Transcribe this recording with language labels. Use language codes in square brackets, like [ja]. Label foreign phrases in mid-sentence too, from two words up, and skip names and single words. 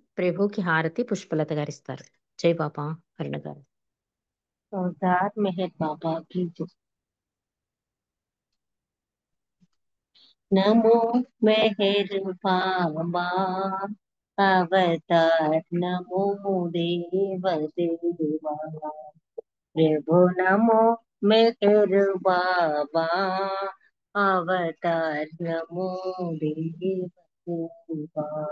[te] ప్రభుకి హారతి పుష్పలత గారిస్తారు. జై బాబా అరుణ గారు. [hi] अवतार मेहर बाबा की जय। नमो मेहर बाबा अवतार नमो देव देवा। प्रभु नमो मेहर बाबा अवतार नमो देव देवा।